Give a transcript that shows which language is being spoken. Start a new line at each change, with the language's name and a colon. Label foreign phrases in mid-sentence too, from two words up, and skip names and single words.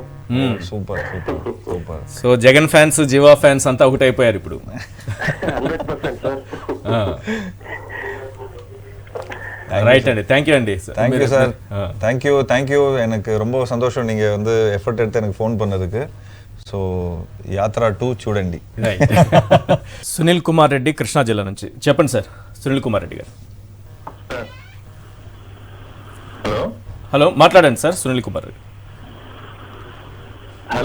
Telugu: సూపర్. సో జగన్ ఫ్యాన్స్, జీవా ఫ్యాన్స్ అంతా ఒకటైపోయారు ఇప్పుడు. 100% సార్. ரைட் అండి,
English: thank you
Telugu: అండి.
English: thank you sir, thank you.
Tamil: எனக்கு ரொம்ப சந்தோஷம் நீங்க வந்து எஃபர்ட் எடுத்து எனக்கு ఫోన్ பண்ணதுக்கு.
Telugu: సో Yatra-2 చూడండి. సునీల్ కుమార్ రెడ్డి, కృష్ణా జిల్లా నుంచి. చెప్పండి సార్, సునీల్ కుమార్ రెడ్డి గారు. హలో, మాట్లాడండి సార్. సునీల్ కుమార్ రెడ్డి. హలో,